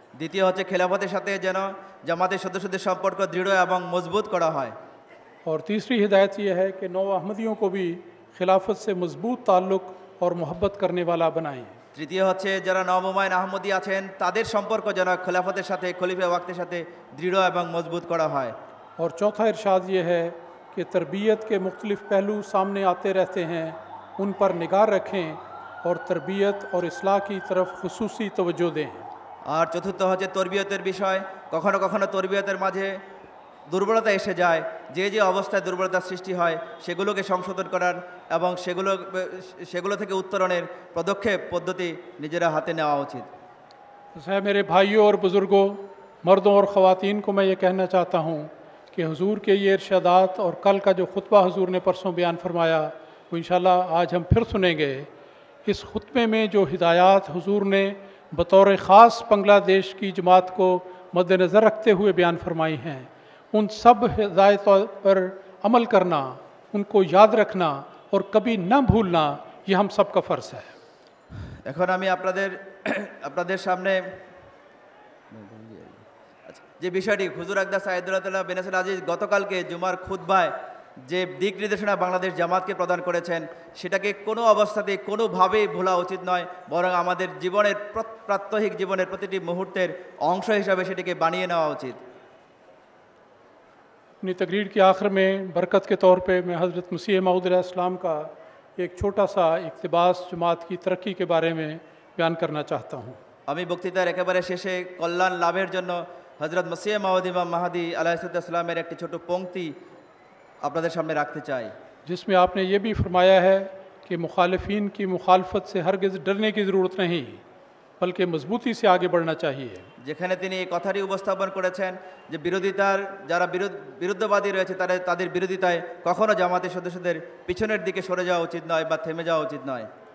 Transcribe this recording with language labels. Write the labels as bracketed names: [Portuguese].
[Bangla] দ্বিতীয় হচ্ছে খেলাফতের সাথে যেন জামাতের সদস্যদের সম্পর্ক দৃঢ় এবং মজবুত করা হয়। [Hindi] और तीसरी हिदायत ये है कि नौ अहमदियों को भी खिलाफत से मजबूत ताल्लुक़ और मोहब्बत करने वाला बनाएं। [Bangla] তৃতীয় হচ্ছে যারা নবময় আহমদী আছেন তাদের সম্পর্ক যেন খেলাফতের সাথে খলিফা ওয়াক্তের সাথে দৃঢ় এবং মজবুত করা হয়। [Hindi] और चौथा इरशाद ये है कि तरबियत के मुख्तलिफ़ पहलू सामने आते रहते हैं, उन पर निगाह रखें और तरबियत और इस्लाह की तरफ खुसूसी तवज्जो दें। [Bangla] আর চতুর্থ হচ্ছে তরবিয়তের বিষয়। কখনো কখনো তরবিয়তের মাঝে দুর্বলতা এসে যায়, যে যে অবস্থায় দুর্বলতার সৃষ্টি হয় সেগুলোকে সংশোধন করার এবং সেগুলো থেকে উত্তরণের পদক্ষেপ পদ্ধতি নিজেরা হাতে নেওয়া উচিত। [Hindi] है मेरे भाइयों और बुज़ुर्गों, मर्दों और ख़वातीन को मैं ये कहना चाहता हूँ कि हुजूर के ये इरशादात और कल का जो खुतबा हुजूर ने परसों बयान फरमाया वो इंशाल्लाह आज हम फिर सुनेंगे। इस खुतबे में जो हिदायत हुजूर ने बतौर ख़ास बांग्लादेश की जमात को मद्देनज़र रखते हुए बयान फरमाई हैं, उन सब हिदायतों पर अमल करना, उनको याद रखना और कभी न भूलना ये हम सब का फ़र्ज़ है। [Bangla] এখন আমি আপনাদের সামনে যে বিষয়টি হুজুর আকদাস সাইয়েদুল্লাহ বেনাসিল আজিজ গতকালকে জুমার খুতবায় যে দিক নির্দেশনা বাংলাদেশ জামাতকে প্রদান করেছেন সেটাকে কোনো অবস্থাতেই কোনোভাবেই ভোলা উচিত নয়, বরং আমাদের জীবনের প্রাত্যহিক জীবনের প্রতিটি মুহূর্তের অংশ হিসাবে সেটিকে বানিয়ে নেওয়া উচিত। [Hindi] अपनी तकरीर के आखिर में बरकत के तौर पे मैं हज़रत मसीह मऊद अलैहिस्सलाम का एक छोटा सा इक़्तिबास जमात की तरक्की के बारे में बयान करना चाहता हूँ। [Bangla] আমি বক্তৃতার একেবারে শেষে কল্যাণ লাভের জন্য হজরত মসিহ মাউদ ইমাম মাহাদি আলাইহিসসালামের একটি ছোট পংক্তি আপনাদের সামনে রাখতে চাই, [Hindi] जिसमें आपने ये भी फरमाया है कि मुखालिफिन की मुखालफत से हरगिज़ डरने की ज़रूरत नहीं, बल्कि मजबूती से आगे बढ़ना चाहिए। [Bangla] যেখানে তিনি এই কথাটি উপস্থাপন করেছেন যে যারা বিরুদ্ধবাদী রয়েছে তাদের বিরোধিতায় কখনো জামাতের সদস্যদের পিছনের দিকে সরে যাওয়া উচিত নয় বা থেমে যাওয়া উচিত নয়।